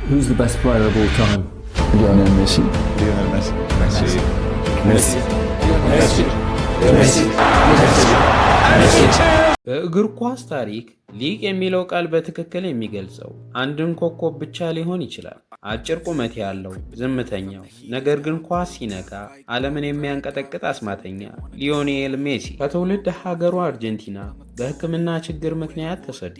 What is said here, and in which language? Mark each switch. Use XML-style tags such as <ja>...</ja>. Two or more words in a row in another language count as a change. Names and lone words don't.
<en>Who's the best player of all time? Lionel Messi. Lionel Messi. Messi. Messi. Messi. Messi.</en> <am>በእግር ኳስ ታሪክ ሊቅ የሚለው ቃል በትክክል የሚገልጸው አንድን ኮከብ ብቻ ሊሆን ይችላል። አጭር ቁመት ያለው ዝምተኛው፣ ነገር ግን ኳስ ሲነካ ዓለምን የሚያንቀጠቅጥ አስማተኛ ሊዮኔል ሜሲ ከትውልድ ሀገሩ አርጀንቲና በሕክምና ችግር ምክንያት ተሰዶ</am>